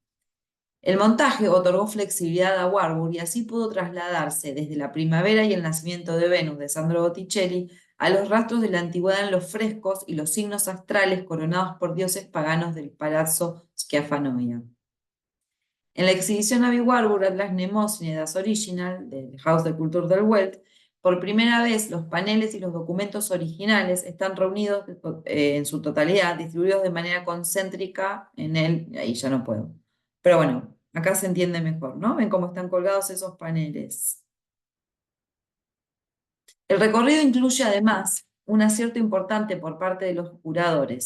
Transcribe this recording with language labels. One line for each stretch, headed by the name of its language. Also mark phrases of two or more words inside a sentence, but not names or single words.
Spanish: El montaje otorgó flexibilidad a Warburg y así pudo trasladarse desde la primavera y el nacimiento de Venus de Sandro Botticelli a los rastros de la antigüedad en los frescos y los signos astrales coronados por dioses paganos del Palazzo Schiaffanoia. En la exhibición Aby Warburg Atlas Mnemosyne das Original del Haus der Kultur der Welt, por primera vez los paneles y los documentos originales están reunidos en su totalidad, distribuidos de manera concéntrica en él, ahí ya no puedo. Pero bueno, acá se entiende mejor, ¿no? Ven cómo están colgados esos paneles. El recorrido incluye además un acierto importante por parte de los curadores.